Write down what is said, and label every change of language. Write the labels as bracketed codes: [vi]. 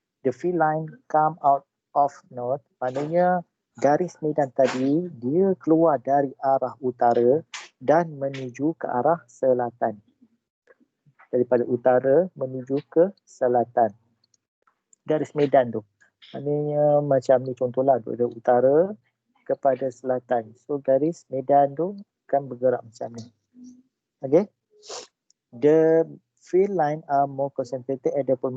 [en] The field line come out of north. [ms] Maknanya garis medan tadi dia keluar dari arah utara dan menuju ke arah selatan. Daripada utara menuju ke selatan. Garis medan tu. Maknanya macam ni contohlah, dari utara kepada selatan. So garis medan tu akan bergerak macam ni. Okay. [en] The field line are more concentrated at the pole.